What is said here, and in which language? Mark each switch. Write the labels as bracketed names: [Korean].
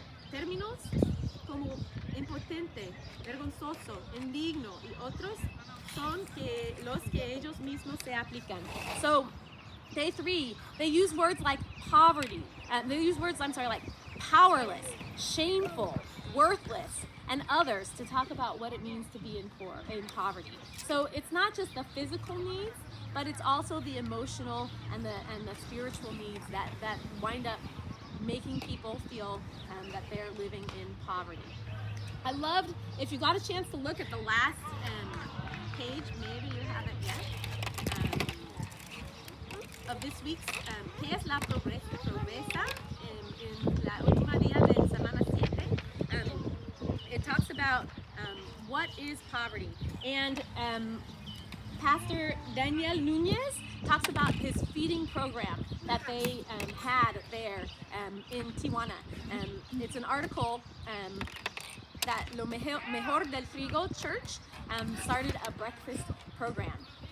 [Spanish] Términos como impotente, vergonzoso, indigno y otros son los que ellos mismos se aplican. [English] So, day 3, they use words like poverty. They use words, like powerless, shameful, worthless, and others to talk about what it means to be in poverty. So it's not just the physical needs, but it's also the emotional and the spiritual needs that wind up making people feel that they're living in poverty. I loved, if you got a chance to look at the last page, maybe you haven't yet, of this week's [Spanish] ¿Qué es la pobreza? En la última día de semana 7. [English] It talks about what is poverty. And Pastor Daniel Nunez talks about his feeding program that they had there in Tijuana. It's an article that Lo Mejor del Frigo Church started a breakfast program.